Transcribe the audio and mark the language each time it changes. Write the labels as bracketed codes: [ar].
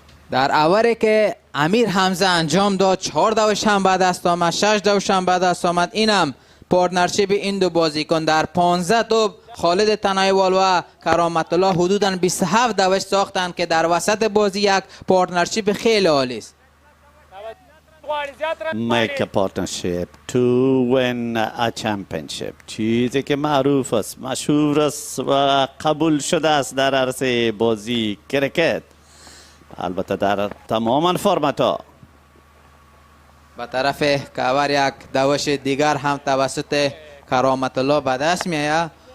[fa] در اوری که امیر حمزه انجام داد 4 دوش هم به دست آمد، 6 دوش هم به دست آمد. اینم پارتنرشیپ این دو بازیکن در 15 توپ خالد تنیوال و کرامت الله حدوداً 27 دوش ساختند که در وسط بازی یک پارتنرشیپ خیلی عالی است. [en] Make a partnership to win a championship. [fa] چیزی که معروف است، مشهور است و قبول شده است در عرصه بازی کرکت، البته در تماما فرمت ها. به طرف کاور یک دوش دیگر هم توسط کرامت الله به دست میآید.